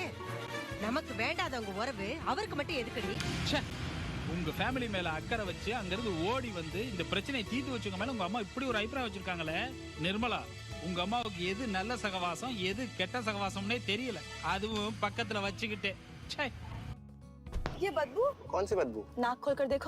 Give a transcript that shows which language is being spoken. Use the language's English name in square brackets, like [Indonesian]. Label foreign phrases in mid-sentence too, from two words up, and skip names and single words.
[Tamil] நமக்கு வேண்டாதவங்க உறவு அவருக்கு மட்டும் எதுக்குடி? உங்க ஃபேமிலி மேல அக்கறை வச்சு அங்கிருந்து ஓடி வந்து இந்த பிரச்சனையை தீர்த்து வச்சுங்க மேல உங்க அம்மா இப்படி ஒரு அபிப்பிராயம் வச்சிருக்காங்களே. நிர்மலா, உங்க அம்மாவுக்கு எது நல்ல சகவாசம் எது கெட்ட சகவாசம்னே தெரியல. அதுவும் பக்கத்துல வச்சுக்கிட்டு. [Hindi] ये बदबू? कौन सी बदबू? नाक खोल कर देखो।